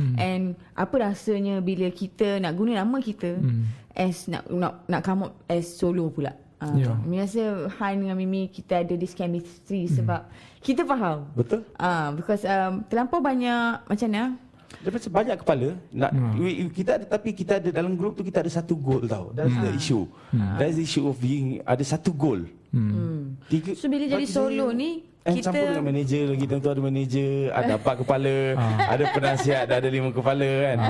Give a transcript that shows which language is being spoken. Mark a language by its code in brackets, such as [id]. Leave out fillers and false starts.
[ms] And apa rasanya bila kita nak guna nama kita as nak [en] come up as solo [ms] pula. Mimi rasa Han dengan Mimi kita ada [en] this chemistry [ms] sebab kita faham. Betul. Because terlampau banyak macam mana? Dia macam banyak kepala nak kita ada, tapi kita ada dalam grup tu kita ada satu goal tau. [en] That's the issue. That's the issue of being [ms] ada satu [en] goal. [ms] So bila jadi solo ni kita campur dengan manager lagi, tentu ada manager, ada 4 kepala, ada penasihat, ada 5 kepala kan.